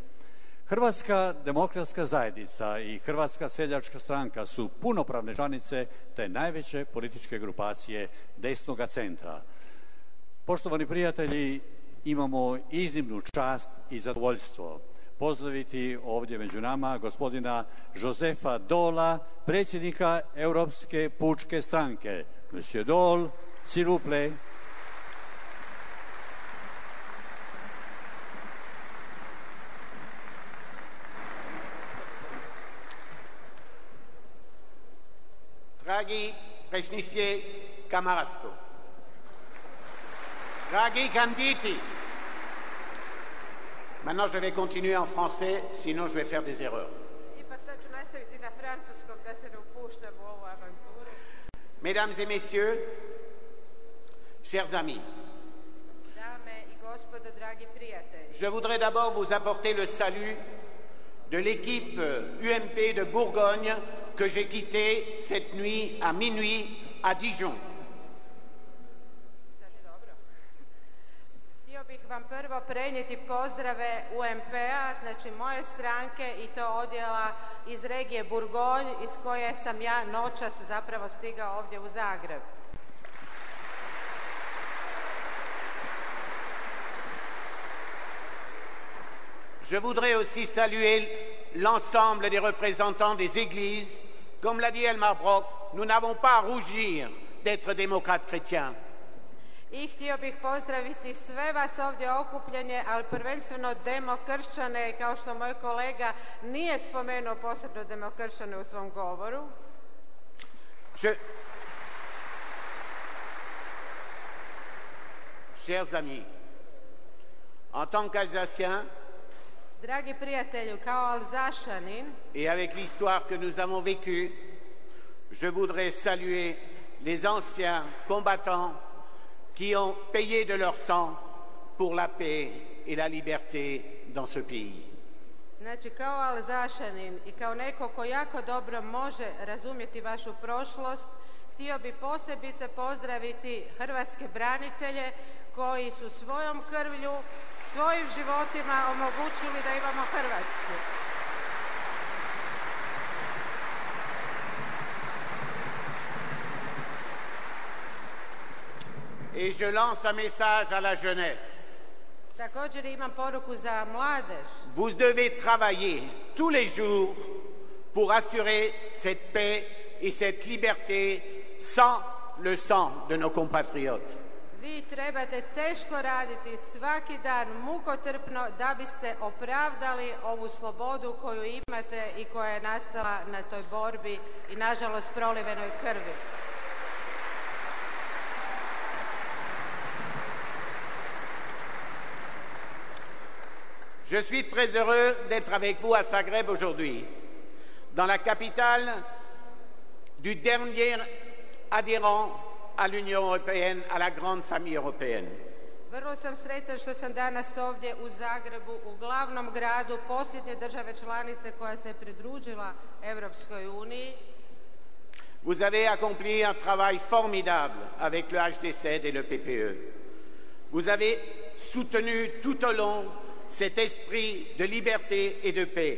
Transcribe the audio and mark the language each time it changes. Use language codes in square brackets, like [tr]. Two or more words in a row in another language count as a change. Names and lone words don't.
[hr] Hrvatska demokratska zajednica i Hrvatska seljačka stranka su punopravne članice te najveće političke grupacije desnoga centra. Poštovani prijatelji, imamo iznimnu čast i zadovoljstvo pozdraviti ovdje među nama gospodina Josefa Dola, predsjednika Europske pučke stranke. [fr] Monsieur Daul, s'il vous plaît. [hr] Dragi Președinte Camarasto, dragi candidati, [fr] maintenant je vais continuer en français, sinon je vais faire des erreurs. Mesdames et messieurs, chers amis, je voudrais d'abord vous apporter le salut de l'équipe UMP de Bourgogne que j'ai quittée cette nuit à minuit à Dijon. [hr] Htio bih vam prvo prenijeti pozdrave UMP-a, znači moje stranke i to odjela iz regije Bourgogne iz koje sam ja noćas zapravo stigao ovdje u Zagreb. [fr] Je voudrais aussi saluer l'ensemble des représentants des églises. Comme l'a dit Elmar Brok, nous n'avons pas à rougir d'être démocrates chrétiens. [hr] I htio bih pozdraviti sve vas ovdje okupljenje, ali prvenstveno demokršćane, kao što moj kolega nije spomenuo posebno demokršćane u svom govoru. [fr] Chers amis, en tant qu'Alsacien, [hr] dragi prijatelju, kao Alzašanin, [fr] et avec l'histoire que nous avons vécue, je voudrais saluer les anciens combattants qui ont payé de leur sang pour la paix et la liberté dans ce pays. [hr] Znači, kao Alzašanin i kao neko ko jako dobro može razumjeti vašu prošlost, htio bi posebice pozdraviti hrvatske branitelje koji su svojom krvlju, svojim životima omogućili da imamo Hrvatsku. [fr] Et je lance un message à la jeunesse. [hr] Također imam poruku za mladež. [fr] Vous devez travailler tous les jours pour assurer cette paix et cette liberté sans le sang de nos compatriotes. [hr] Vi trebate teško raditi svaki dan, mukotrpno, da biste opravdali ovu slobodu koju imate i koja je nastala na toj borbi i, nažalost, prolivenoj krvi. [fr] Je suis très heureux d'être avec vous à Zagreb aujourd'hui, dans la capitale du dernier adhérent à l'Union européenne, à la grande famille européenne. [hr] Vrlo sam sretan što sam danas ovdje u Zagrebu, u glavnom gradu posljednje države članice koja se pridružila Europskoj uniji. [fr] Vous avez accompli un travail formidable avec le HDZ et le PPE. Vous avez soutenu tout au long cet esprit de liberté et de paix.